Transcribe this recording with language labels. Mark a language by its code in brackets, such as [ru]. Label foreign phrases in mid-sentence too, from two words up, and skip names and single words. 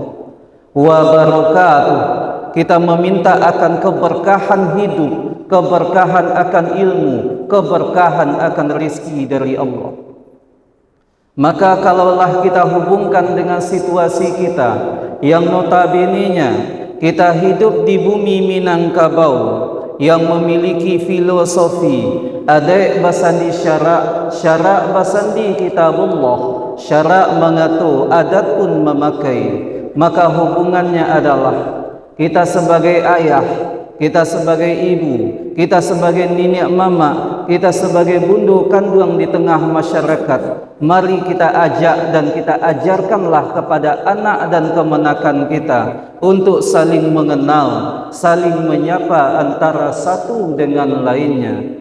[id] Wa barakatuh, kita meminta akan keberkahan hidup, keberkahan akan ilmu, keberkahan akan rizki dari Allah. Maka kalaulah kita hubungkan dengan situasi kita yang notabene-nya kita hidup di bumi Minangkabau yang memiliki filosofi [min] adek basandi syarak basandi kitabullah, [id] syarak mengatur, adat pun memakai. Maka hubungannya adalah kita sebagai ayah, kita sebagai ibu, kita sebagai nenek mama, kita sebagai bundu kandung di tengah masyarakat. Mari kita ajak dan kita ajarkanlah kepada anak dan kemenakan kita untuk saling mengenal, saling menyapa antara satu dengan lainnya.